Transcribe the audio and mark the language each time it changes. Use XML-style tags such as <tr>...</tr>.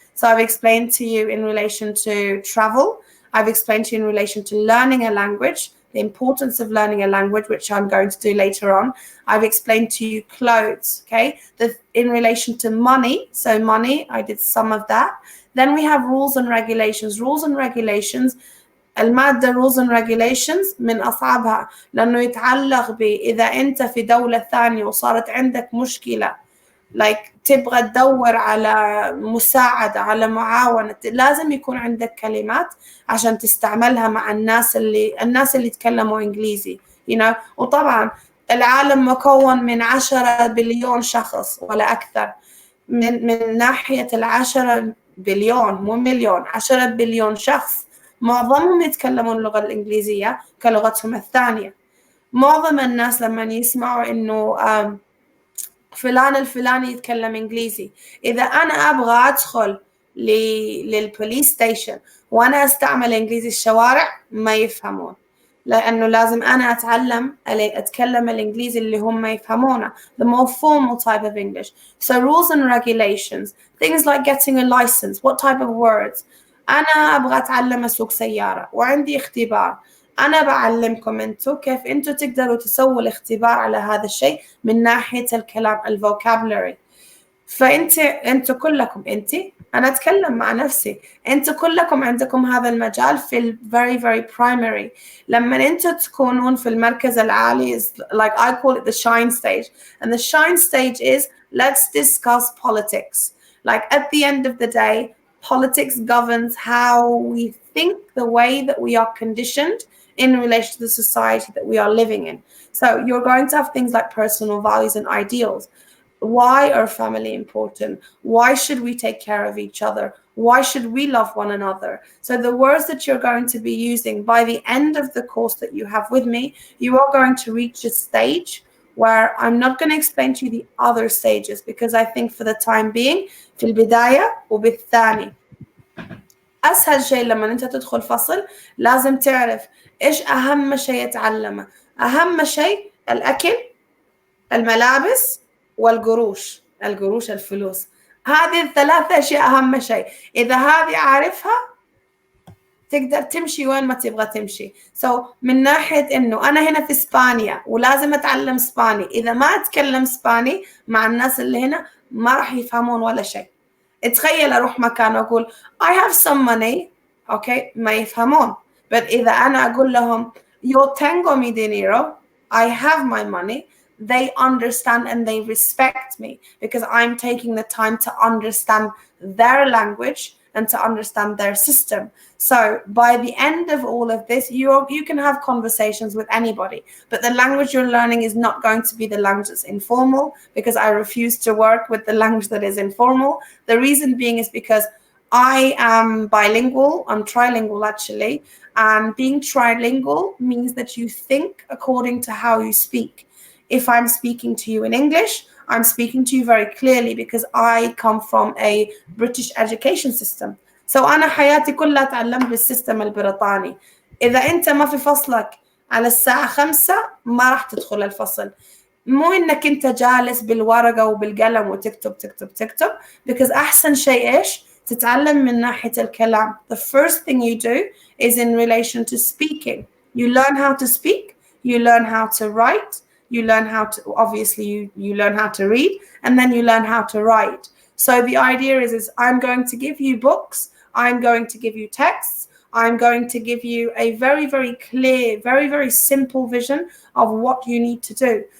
<en>So I've explained to you in relation to travel. I've explained to you in relation to learning a language, the importance of learning a language, which I'm going to do later on. I've explained to you clothes, okay? In relation to money, so money, I did some of that. Then we have rules and regulations. Rules and regulations,</en> <ar>المادة</ar> <en>rules and regulations</en> <ar>من أصعبها لأنه يتعلق بإذا أنت في دولة ثانية وصارت عندك مشكلة like تبغى تدور على مساعدة على معاونة، لازم يكون عندك كلمات عشان تستعملها مع الناس اللي يتكلموا إنجليزي،</ar> <en>you know.</en> <ar>وطبعا العالم مكون من 10 بليون شخص ولا أكثر. من ناحية 10 بليون مو مليون، 10 بليون شخص معظمهم يتكلمون اللغة الإنجليزية كلغتهم الثانية. معظم الناس لما يسمعوا إنه فلان الفلاني يتكلم إنجليزي، إذا أنا أبغى أدخل للبوليس ستيشن وانا استعمل انجليزي الشوارع ما يفهمون، لانه لازم انا اتكلم الانجليزي اللي هم يفهمونه،</ar> <en>the more formal type of English. So rules and regulations, things like getting a license, what type of words.</en> <ar>انا ابغى اتعلم اسوق سياره وعندي اختبار، انا بعلمكم انتم كيف انتم تقدروا تسووا الاختبار على هذا الشيء من ناحيه الكلام الفوكابلري. انتوا كلكم انا اتكلم مع نفسي، انتوا كلكم عندكم هذا المجال في ال</ar> <en>very very primary.</en> <ar>لما انتوا تكونون في المركز العالي</ar> <en>like I call it the shine stage, and the shine stage is let's discuss politics. Like at the end of the day, politics governs how we think, the way that we are conditioned in relation to the society that we are living in. So you're going to have things like personal values and ideals. Why are family important? Why should we take care of each other? Why should we love one another? So the words that you're going to be using by the end of the course that you have with me, you are going to reach a stage where I'm not going to explain to you the other stages, because I think for the time being</en> <ar>في البداية وبالثاني أسهل شيء لما أنت تدخل فصل لازم تعرف إيش أهم شيء يتعلمه. أهم شيء الأكل، الملابس، والقروش، الفلوس. هذه الثلاثة أشياء أهم شيء. إذا هذه عارفها تقدر تمشي وين ما تبغى تمشي. من ناحية إنه أنا هنا في إسبانيا ولازم أتعلم إسباني، إذا ما أتكلم إسباني مع الناس اللي هنا ما راح يفهمون ولا شيء. اتخيل أروح مكان وأقول</ar> <en>I have some money،</en> <ar>أوكي، ما يفهمون.</ar> <en>but</en> <ar>إذا أنا أقول لهم</ar> <es>yo tengo mi dinero،</es> <en>I have my money، they understand and they respect me because I'm taking the time to understand their language and to understand their system. So by the end of all of this, you can have conversations with anybody, but the language you're learning is not going to be the language that's informal, because I refuse to work with the language that is informal. The reason being is because I am bilingual, I'm trilingual actually, and being trilingual means that you think according to how you speak. If I'm speaking to you in English, I'm speaking to you very clearly because I come from a British education system.</en> <ar>So أنا حياتي كلها تعلمت بالسيستم البريطاني. إذا أنت ما في فصلك على الساعة 5 ما راح تدخل الفصل. مو إنك أنت جالس بالورقة وبالقلم وتكتب تكتب تكتب، because أحسن شيء إيش؟ تتعلم من ناحية الكلام.</ar> <en>The first thing you do is in relation to speaking. You learn how to speak, you learn how to write, you learn how to, obviously you learn how to read, and then you learn how to write. So the idea is I'm going to give you books, I'm going to give you texts, I'm going to give you a very, very clear, very, very simple vision of what you need to do.</en>